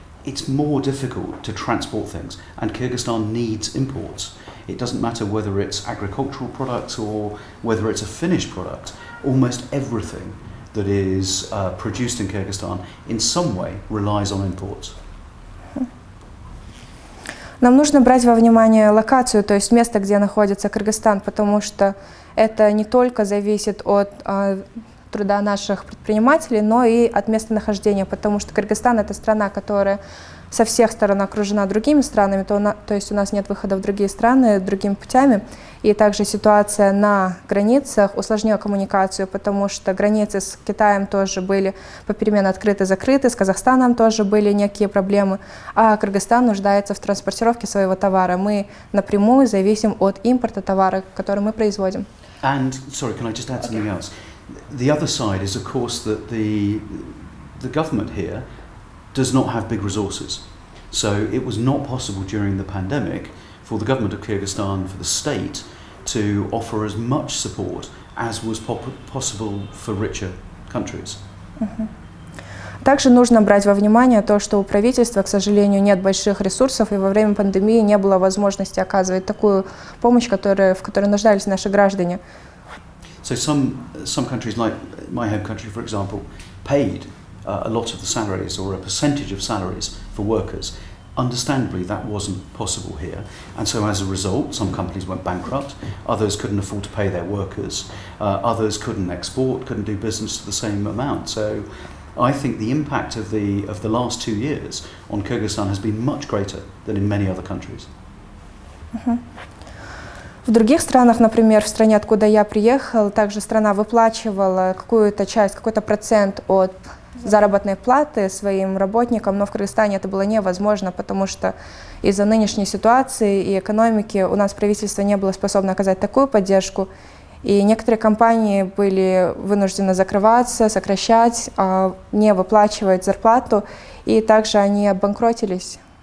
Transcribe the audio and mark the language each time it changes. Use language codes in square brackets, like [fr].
[en] It's more difficult to transport things, and Kyrgyzstan needs imports. It doesn't matter whether it's agricultural products or whether it's a finished product. Almost everything that is produced in Kyrgyzstan in some way relies on imports. [ru] Нам нужно брать во внимание локацию, то есть место, где находится Кыргызстан, потому что это не только зависит от труда наших предпринимателей, но и от местонахождения, потому что Кыргызстан – это страна, которая со всех сторон окружена другими странами, то есть у нас нет выхода в другие страны другими путями. И также ситуация на границах усложнила коммуникацию, потому что границы с Китаем тоже были попеременно открыты-закрыты, с Казахстаном тоже были некие проблемы, а Кыргызстан нуждается в транспортировке своего товара. Мы напрямую зависим от импорта товара, который мы производим. [en] And, sorry, can I just add something else? The other side is, of course, that the government here does not have big resources. So it was not possible during the pandemic for the government of Kyrgyzstan, for the state, to offer as much support as was possible for richer countries. [ru] Также нужно брать во внимание то, что у правительства, к сожалению, нет больших ресурсов, и во время пандемии не было возможности оказывать такую помощь, в которой нуждались наши граждане. [en] So some countries, like my home country, for example, paid a lot of the salaries or a percentage of salaries for workers. Understandably, that wasn't possible here, and so as a result, some companies went bankrupt, others couldn't afford to pay their workers, others couldn't export, couldn't do business to the same amount. So I think the impact of the last 2 years on Kyrgyzstan has been much greater than in many other countries. [ru] В других странах, например, в стране, откуда я приехал, также страна выплачивала какую-то часть, какой-то процент от заработной платы своим работникам, но в Кыргызстане это было невозможно, потому что из-за нынешней ситуации и экономики у нас правительство не было способно оказать такую поддержку, и некоторые компании были вынуждены закрываться, сокращать, не выплачивать зарплату, и также они обанкротились.